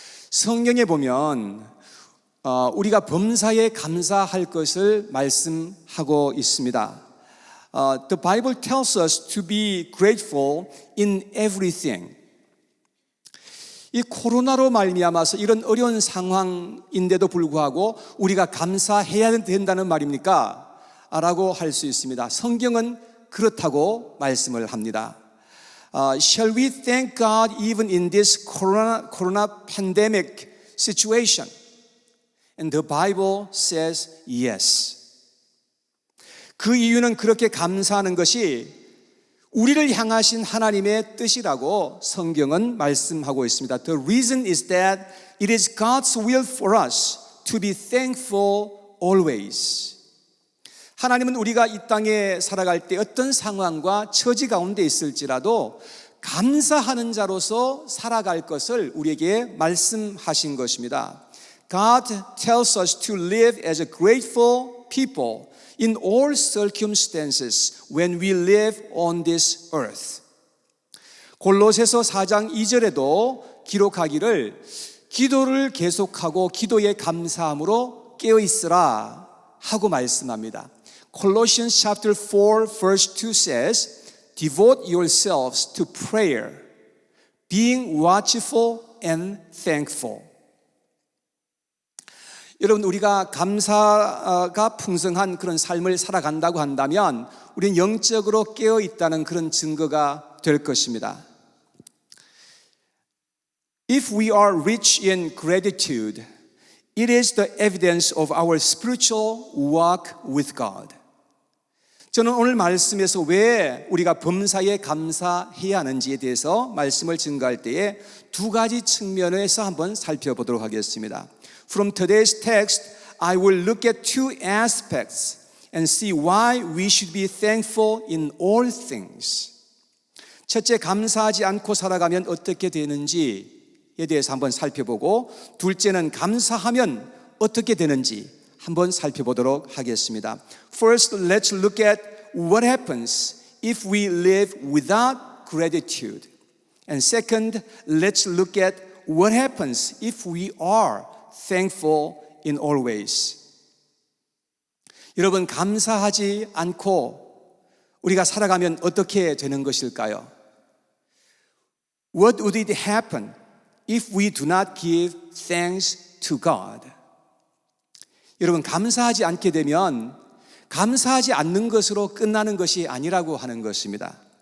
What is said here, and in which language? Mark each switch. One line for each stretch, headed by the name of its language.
Korean: 성경에 보면 우리가 범사에 감사할 것을 말씀하고 있습니다.
English: The Bible tells us to be grateful in everything.
Korean: 이 코로나로 말미암아서 이런 어려운 상황인데도 불구하고 우리가 감사해야 된다는 말입니까? 라고 할 수 있습니다. 성경은 그렇다고 말씀을 합니다.
English: Shall we thank God even in this corona pandemic situation? And the Bible says yes.
Korean: 그 이유는 그렇게 감사하는 것이 우리를 향하신 하나님의 뜻이라고 성경은 말씀하고 있습니다.
English: The reason is that it is God's will for us to be thankful always.
Korean: 하나님은 우리가 이 땅에 살아갈 때 어떤 상황과 처지 가운데 있을지라도 감사하는 자로서 살아갈 것을 우리에게 말씀하신 것입니다.
English: God tells us to live as a grateful people in all circumstances when we live on this earth.
Korean: 골로새서 4장 2절에도 기록하기를 기도를 계속하고 기도에 감사함으로 깨어 있으라 하고 말씀합니다.
English: Colossians chapter 4 verse 2 says, Devote yourselves to prayer, being watchful and thankful.
Korean: 여러분, 우리가 감사가 풍성한 그런 삶을 살아간다고 한다면 우리는 영적으로 깨어 있다는 그런 증거가 될 것입니다.
English: If we are rich in gratitude, it is the evidence of our spiritual walk with God.
Korean: 저는 오늘 말씀에서 왜 우리가 범사에 감사해야 하는지에 대해서 말씀을 증거할 때에 두 가지 측면에서 한번 살펴보도록 하겠습니다.
English: From today's text, I will look at two aspects and see why we should be thankful in all things.
Korean: 첫째, 감사하지 않고 살아가면 어떻게 되는지에 대해서 한번 살펴보고, 둘째는 감사하면 어떻게 되는지 한번 살펴보도록 하겠습니다.
English: First, let's look at what happens if we live without gratitude. And second, let's look at what happens if we are thankful in all ways.
Korean: 여러분, 감사하지 않고 우리가 살아가면 어떻게 되는 것일까요?
English: What would it happen if we do not give thanks to God?
Korean: 여러분, 감사하지 않게 되면 감사하지 않는 것으로 끝나는 것이 아니라고 하는 것입니다.